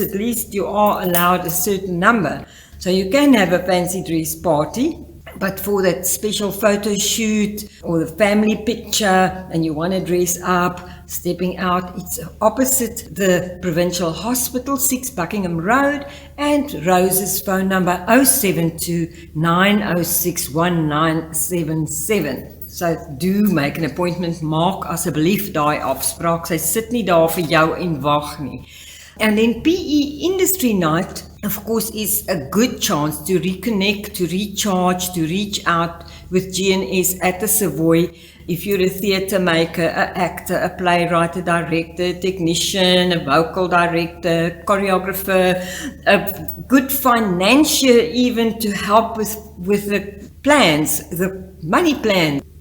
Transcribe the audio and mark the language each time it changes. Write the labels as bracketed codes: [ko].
[en] At least you are allowed a certain number. So you can have a fancy dress party, but for that special photo shoot or the family picture and you want to dress up, stepping out, it's opposite the Provincial Hospital, 6 Buckingham Road, and Rose's phone number 072-906-1977. So do make an appointment, [af] maak asseblief daai afspraak, sy sit nie daar vir jou en wag nie. [en] And then PE Industry Night, of course, is a good chance to reconnect, to recharge, to reach out with GNS at the Savoy. If you're a theatre maker, an actor, a playwright, a director, a technician, a vocal director, choreographer, a good financier even to help with the plans, the money plan.